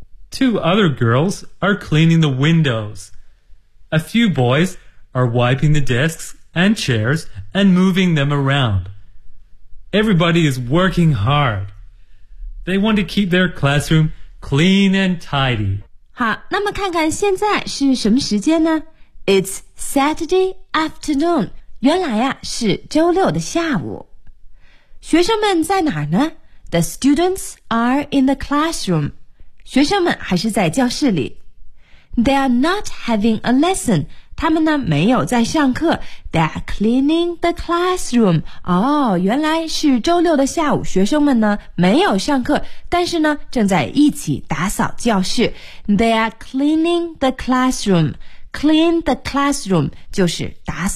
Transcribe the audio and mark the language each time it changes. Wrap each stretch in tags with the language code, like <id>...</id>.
<en>Two other girls are cleaning the windows. A few boys are wiping the desks and chairs and moving them around. Everybody is working hard. They want to keep their classroom clean and tidy.</en> <zh>好，那么看看现在是什么时间呢？</zh> <en>It's Saturday afternoon.</en> <zh>原来呀，是周六的下午。学生们在哪儿呢？</zh> <en>The students are in the classroom.</en> <zh>学生们还是在教室里。</zh> <en>They are not having a lesson.</en> <zh>他们呢，没有在上课。</zh> <en>They are cleaning the classroom.</en> <zh>哦，原来是周六的下午，学生们呢，没有上课，但是呢，正在一起打扫教室。</zh> <en>They are cleaning the classroom.Clean the classroom</en> <zh>就是打扫。</zh>